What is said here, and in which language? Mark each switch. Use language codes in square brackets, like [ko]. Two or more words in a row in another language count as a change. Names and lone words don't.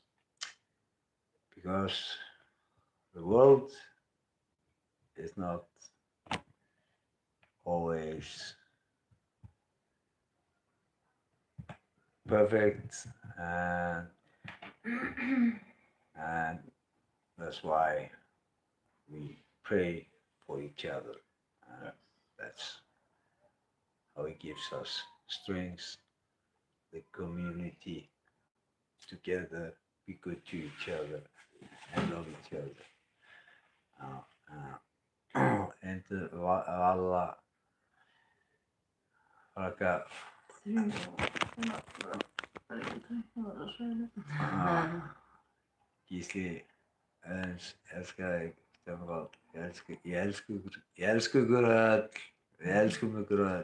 [en] because the world is not always perfect, and that's why we pray for each other. That's how He gives us strength, the community together, be good to each other and love each other. [is] And Vala Raka Gísli, elska þig, Stefán, ég elsku ykkur öll, við elskum ykkur öll.